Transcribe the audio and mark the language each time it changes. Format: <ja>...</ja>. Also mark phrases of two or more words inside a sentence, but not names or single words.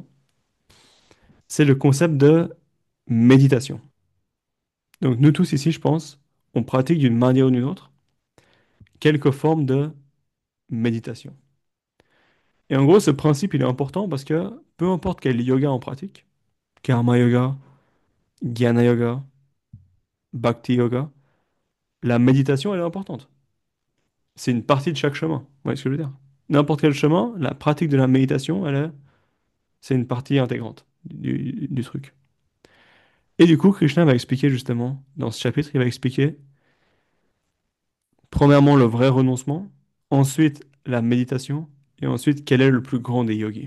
<fr>C'est le concept de méditation. Donc nous tous ici, je pense, on pratique d'une manière ou d'une autre quelques formes de méditation. Et en gros, ce principe, il est important parce que peu importe quel yoga on pratique, karma yoga, jnana yoga, bhakti yoga, la méditation, elle est importante. C'est une partie de chaque chemin. Vous voyez ce que je veux dire? N'importe quel chemin, la pratique de la méditation, c'est une partie intégrante du truc. Et du coup, Krishna va expliquer justement, dans ce chapitre, il va expliquer, premièrement, le vrai renoncement, ensuite, la méditation, et ensuite, quel est le plus grand des yogis.</fr>